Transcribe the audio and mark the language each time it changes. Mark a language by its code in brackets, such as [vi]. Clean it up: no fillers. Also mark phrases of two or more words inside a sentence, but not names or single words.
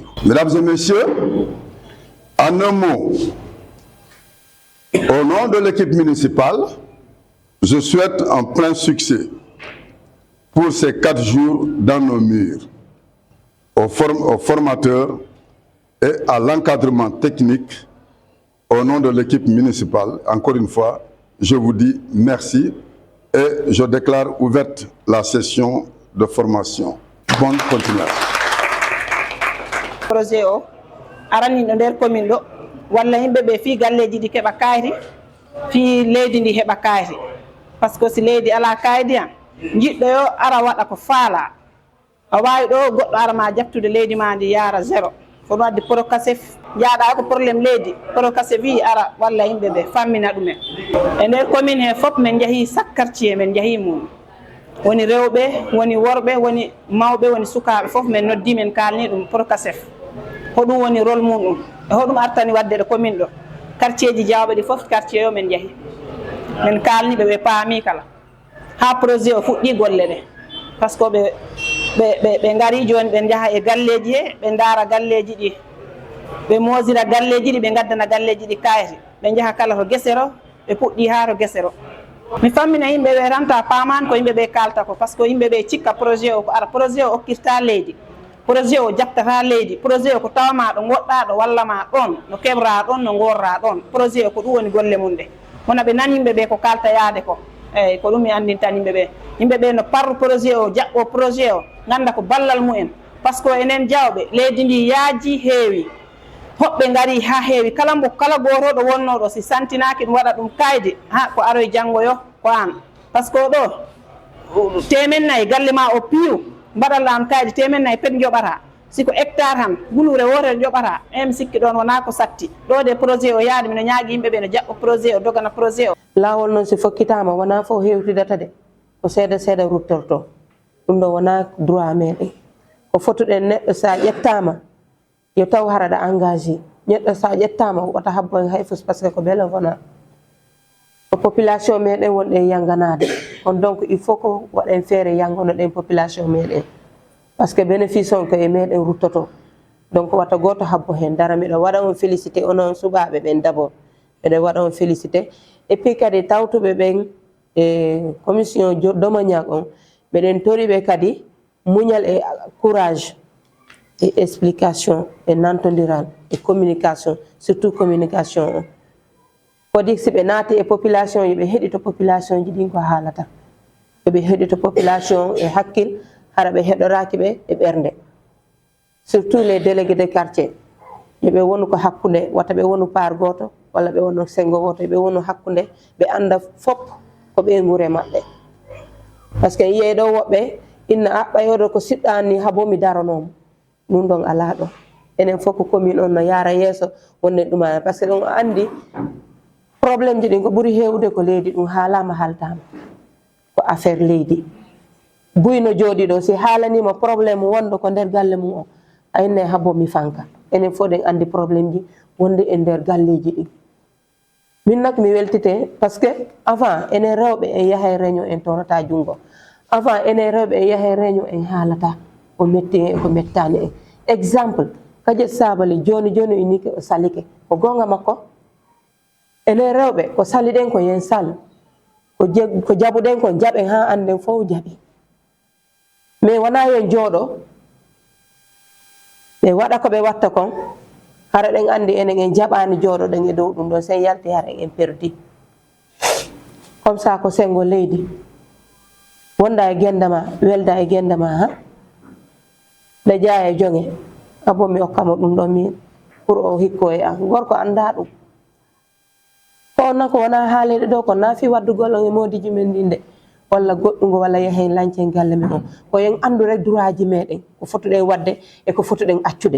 [fr] Mesdames et messieurs, en un mot, au nom de l'équipe municipale, je souhaite un plein succès pour ces 4 jours dans nos murs, aux formateurs et à l'encadrement technique. Au nom de l'équipe municipale, encore une fois, je vous dis merci et je déclare ouverte la session de formation. Bonne continuation. [ff] Projet o arani no nder commune ɗo walla yimɓe ɓe fi galleji ɗi keɓa kayri fi leydi ndi heɓa kayri [fr] par ce que [ff] si leydi ala kaydi han jiɗɗo yo ara waɗa ko faala a wawi ɗo goɗɗo ara ma jattude leydi ma ndi yaara 0 kono wadde Procasef jaaɗa ko probléme leydi Procasef wi ara walla yimɓe ɓe fammina ɗumen e nder commune he fof min jeehi [fr] chaque quartier [ff] min jeehi mum woni rewɓe woni worɓe woni mawɓe woni sukaɓe fof min noddi min kalni ɗum Procasef hoɗum woni rôle muɗum e hoɗum artani wadde ɗo commune ɗo quartier ji Diawɓe ɗi fof quartier yo min jeehi min kalniɓe ɓe paami kala ha projet o fuɗɗi golle ɗe [fr] par ce que [ff] ɓe ngari joni ɓe jaaha e galleji he ɓe daara galleji ɗi ɓe mosira galleji ɗi ɓe gaddana galleji ɗi kayri ɓe jaaha kala to guesero ɓe puɗɗi ha to guesero mi fammina yimɓe ɓe ranta pamani ko yimɓe ɓe kalta ko [fr] par ce que [ff] yimɓe ɓe cikka projet o ko ara projet o hokkirta leydi projet o jaɓtata leydi projet o ko tawma ɗo goɗɗa ɗo walla ma ɗon no keɓra ɗon no gorra ɗon projet o ko ɗum woni golle mum ɗe wona ɓe nani yimɓe ɓe ko kalta yaade ko eyyi ko ɗum mi andintan yimɓe ɓe no parru projet o jaɓɓo projet o ganda ko ballal mumen [fr] par ce que [ff] enen Diawɓe leydi ndi yaaji heewi hoɓɓe ngari ha heewi kala gotoɗo wonno ɗo si santinaki ɗum waɗa ɗum kaydi ha ko aroy janggo yo ko an [fr] par ce que [ff] ɗo temen 4 galle ma o piiw mbaɗallam kaydi temen 4 pet joɓata siko hectare han gulure wotere joɓata mi sikki ɗon wona ko satti ɗo de projet o yaade mino ñaagui yimɓe ɓe no jaɓɓo projet o dogana projet o lawol noon si fokkitama wona fof hewtidata de ko seeɗa seeɗa ruttorto ɗum ɗo wona droit meɗen ko fotuɗen neɗɗo sa ƴettama yo taw haraɗa engagé neɗɗo sa ƴettama wata habbo en hay fus [fr] par ce que [ff] ko bénévolat ko population meɗen wonɗen yanganade on [fr] donc il faut [ff] ko waɗen feere yangono ɗen population meɗen [fr] par ce que bénéfice [ff] on koye meɗen ruttoto donc wata goto habbo hen dara miɗo waɗa on félicité onon suɓaɓe ɓen d' abord miɗo waɗa on [fr] félicité et puis [ff] kadi tawtuɓe ɓen e [fr] commission domanial [ff] on miɗen toriɓe kadi muñal e [fr] courage et explication et [ff] nantodiral [fr] et communication surtout communication [ff] o kodi si ɓe naati e population yoɓe heɗito population ji ɗin ko haalata yoɓe heɗito population e hakkil hara ɓe heɗoraki ɓe e ɓernde [fr] surtout les délégués de quartier [ff] yoɓe wonu ko hakkude wata ɓe wonu par goto walla ɓe wonu sengo goto ɓe wonu hakkude ɓe anda fop ko ɓe guure maɓɓe [fr] par ce que [ff] yiyeɗo woɓɓe inna aɓɓayoɗo ko siɗɗani ha bo mi daranoma ɗum ɗon ala ɗo enen fof ko commune on no yaara yeeso wonde ɗumana [fr] par ce que [ff] ɗum andi probléme ji ɗin ko ɓuuri hewde ko leydi ɗum haalama haltama ko affaire leydi buyno jooɗi ɗo si haalanima probléme wonɗo ko nder galle mum o ayinne habbo mi fanka enen fof ɗen andi probléme ji wonde e nder galleji ɗin min nak mi weltite [fr] par ce que avant [ff] enen rewɓe en yahay réunion en torata junggo avant enen rewɓe en yahay réunion en haalata ko metti en ko mettani en exemple Kadiet Sabally joni joni unike o salike ko gonga makko enen rewɓe ko saliɗen ko yen sal ko jaɓuɗen ko jaɓen ha anden fof jaɓi mais wona yen jooɗo ɓe waɗa ko ɓe watta kon hara ɗen andi enen en jaɓani jooɗoɗen e dow ɗum ɗon sen yalti hara en perdi [fr] comme ça [ff] ko sengo leydi wonda e gendama welda e gendama ha ɓe jaa e jonge abo mi hokkamo ɗum ɗon min pour o hikko e an gorko anda ɗum ko on nako wona haalede ɗo ko naafi waddugol on e modiji men ndinde walla goɗɗugo walla yahen lancen galle men o ko yen andu rek droit ji meɗen ko fotuɗen wadde e ko fotuɗen accude